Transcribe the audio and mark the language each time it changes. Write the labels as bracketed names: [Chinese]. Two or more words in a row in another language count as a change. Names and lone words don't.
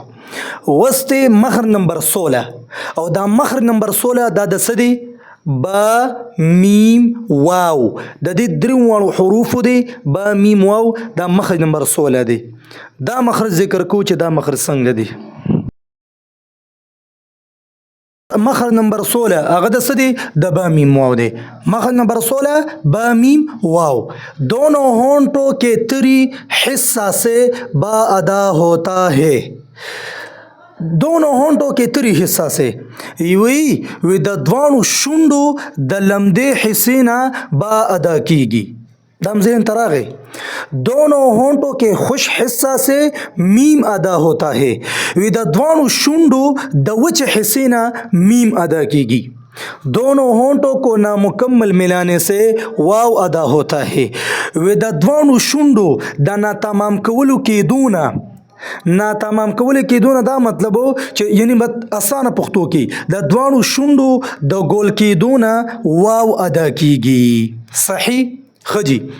[Pashto] وسته مخرج نمبر 16 او دا مخرج نمبر 16 دا د څه دی با میم واو د دې درې حروف دی با میم واو دا مخرج نمبر 16 دی. دا مخرج ذکر کو چې دا مخرج څنګه دی. مخرج نمبر 16 هغه د څه دی د با میم واو دی. [Urdu] مخرج نمبر 16 با میم واو دونوں ہونٹوں کے تری حصہ سے با ادا ہوتا ہے. دونوں ہونٹوں کے تری حصہ سے [Pashto] وی د دوانو شونډو د لمدې حصې نه با ادا کیږي. دم ذہن تراغے [Urdu] دونوں ہونٹوں کے خوش حصہ سے میم ادا ہوتا ہے [Pashto] وی د دوانو شونډو د وچ حصې نه میم ادا کیږي. [Urdu] دونوں ہونٹوں کو نامکمل ملانے سے واو ادا ہوتا ہے [Pashto] وی د دوانو شونډو د ناتمام کولو کېدونه ناتمام کول کېدونه دا مطلب چې یعنی اسانه پښتو کې د دوانو شونډو د ګول کېدونه واو ادا کیږي. صحیح خجی.